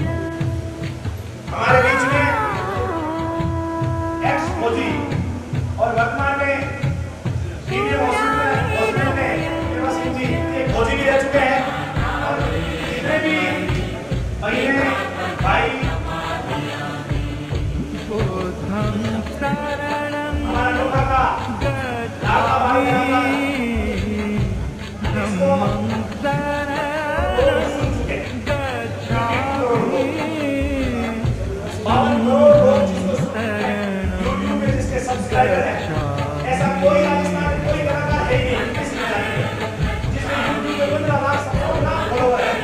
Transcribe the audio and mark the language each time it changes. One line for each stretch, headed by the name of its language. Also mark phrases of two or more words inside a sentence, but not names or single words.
Hindi: हमारे बीच में एक्स फौजी और वर्तमान में सीनियर हॉस्पिटल में देवा सिंह जी एक फौजी भी रह चुके हैं और जितने भी बहने भाई
Pali: बुद्धं शरणं
Hindi: हमारा लोका का लाखा भाई
Pali: धम्मं शरणं
Hindi: सुन चुके हैं।
Pali: गच्छामि।
Hindi: बावन करोड़ लोग जिसको यूट्यूब में जिसके सब्सक्राइबर हैं ऐसा कोई राजस्थान में कोई कलाकार है ही नहीं किसी जाति में जिसमें यूट्यूब में 15 लाख 17 लाख फॉलोवर है।